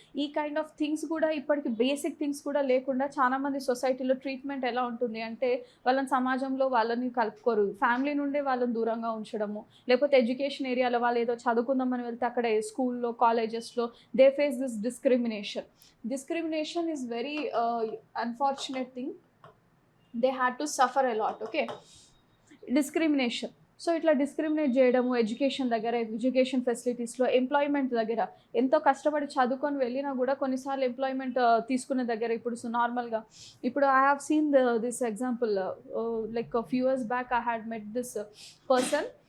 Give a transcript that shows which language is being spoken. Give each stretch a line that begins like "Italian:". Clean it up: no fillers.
Telugu: ఈ kind of things కూడా ఇప్పటికి బేసిక్ థింగ్స్ కూడా లేకుండా చాలామంది సొసైటీలో ట్రీట్మెంట్ ఎలా ఉంటుంది అంటే, వాళ్ళని సమాజంలో వాళ్ళని కలుపుకోరు, ఫ్యామిలీ నుండే వాళ్ళని దూరంగా ఉంచడము, లేకపోతే ఎడ్యుకేషన్ ఏరియాలో వాళ్ళు ఏదో చదువుకుందామని వెళ్తే అక్కడ స్కూల్లో, కాలేజెస్లో
English: They face this discrimination. Discrimination is very unfortunate thing. They had to suffer a lot. Okay, discrimination.
Telugu: So ఇట్లా డిస్క్రిమినేట్ చేయడము ఎడ్యుకేషన్ దగ్గర, ఎడ్యుకేషన్ ఫెసిలిటీస్లో, ఎంప్లాయ్మెంట్ దగ్గర. ఎంతో కష్టపడి చదువుకొని వెళ్ళినా కూడా కొన్నిసార్లు ఎంప్లాయ్మెంట్ తీసుకునే దగ్గర, ఇప్పుడు నార్మల్గా ఇప్పుడు
English: I have seen this example, like few years back I had met this person.